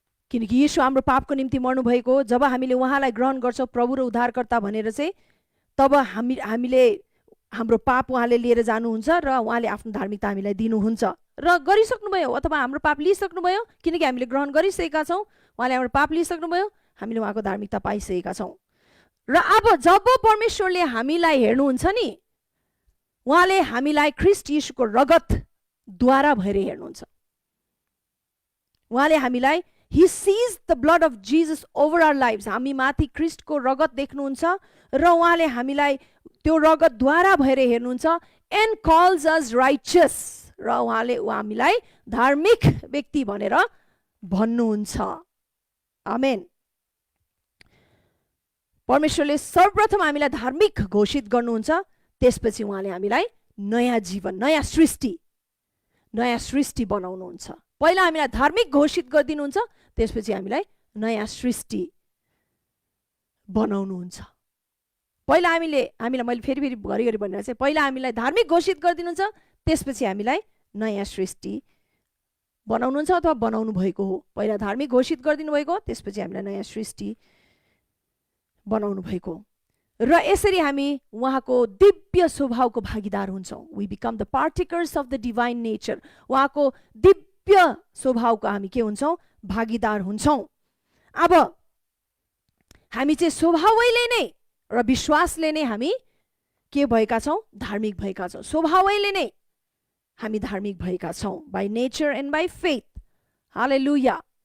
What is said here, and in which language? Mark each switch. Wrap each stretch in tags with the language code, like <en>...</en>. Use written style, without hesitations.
<ne>किनकि येशू हाम्रो पापको निम्ति मर्नु भएको हो। जब हामीले उहाँलाई ग्रहण गर्छौँ प्रभु र उद्धारकर्ता भनेर चाहिँ तब हामीले हाम्रो पाप उहाँले लिएर जानुहुन्छ र उहाँले आफ्नो धार्मिकता हामीलाई दिनुहुन्छ र गरिसक्नुभयो, अथवा हाम्रो पाप लिइसक्नुभयो। किनकि हामीले ग्रहण गरिसकेका छौँ, उहाँले हाम्रो पाप लिइसक्नुभयो, हामीले उहाँको धार्मिकता पाइसकेका छौँ। र अब जब परमेश्वरले हामीलाई हेर्नुहुन्छ नि, उहाँले हामीलाई ख्रीष्ट येशूको रगतद्वारा भएर हेर्नुहुन्छ। उहाँले हामीलाई</ne> <en>He sees the blood of Jesus over our lives.</en> <ne>हामी माथि ख्रीष्टको रगत देख्नुहुन्छ र उहाँले हामीलाई त्यो रगतद्वारा भएर हेर्नुहुन्छ</ne> <en>and calls us righteous,</en> <ne>र उहाँले हामीलाई धार्मिक व्यक्ति भनेर भन्नुहुन्छ। आमेन। परमेश्वरले सर्वप्रथम हामीलाई धार्मिक घोषित गर्नुहुन्छ, त्यसपछि उहाँले हामीलाई नयाँ जीवन, नयाँ सृष्टि बनाउनुहुन्छ। पहिला हामीलाई धार्मिक घोषित गरिदिनुहुन्छ, त्यसपछि हामीलाई नयाँ सृष्टि बनाउनुहुन्छ। पहिला हामीलाई मैले फेरि घरिघरि भनेर चाहिँ पहिला हामीलाई धार्मिक घोषित गरिदिनुहुन्छ, त्यसपछि हामीलाई नयाँ सृष्टि बनाउनुहुन्छ अथवा बनाउनु भएको हो। पहिला धार्मिक घोषित गरिदिनु भएको, त्यसपछि हामीलाई नयाँ सृष्टि बनाउनु भएको। र यसरी हामी उहाँको दिव्य स्वभावको भागीदार हुन्छौँ।</ne> <en>We become the particles of the divine nature.</en> <ne>उहाँको दिव्य स्वभावको हामी के हुन्छौँ, भागीदार हुन्छौँ। अब हामी चाहिँ स्वभावैले नै र विश्वासले नै हामी के भएका छौँ, धार्मिक भएका छौँ। स्वभावैले नै हामी धार्मिक भएका छौँ,</ne> <en>By nature and by faith.</en> <ne>Hallelujah.</ne>